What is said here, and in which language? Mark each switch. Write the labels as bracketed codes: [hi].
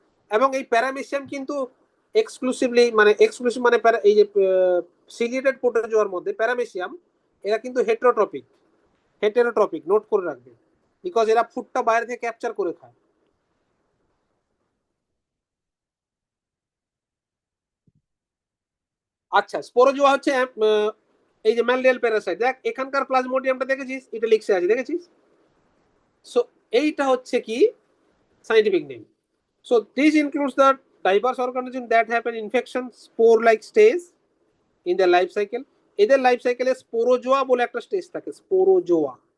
[bn] এবং এই প্যারামেসিয়াম কিন্তু এক্সক্লুসিভ মানে এই যে সিলিয়েটেড প্রোটোজোয়ার মধ্যে প্যারামেসিয়াম, এরা কিন্তু হেটেরোট্রপিক, নোট করে রাখবে, বিকজ এরা ফুডটা বাইরে থেকে ক্যাপচার করে খায়। আচ্ছা, স্পোরোজোয়া হচ্ছে এই যে ম্যালরিয়াল প্যারাসাইট। দেখ এখানকার প্লাজমোডিয়ামটা দেখেছিস, এটা লিখছে আছে, দেখেছিস? সো এইটা হচ্ছে কি scientific name. [en] So this includes the diverse organisms that have an infection spore like stage in their life cycle. [bn] এদের লাইফ সাইকেলে স্পোরোজোয়া বলে একটা স্টেজ থাকে, স্পোরোজোয়া।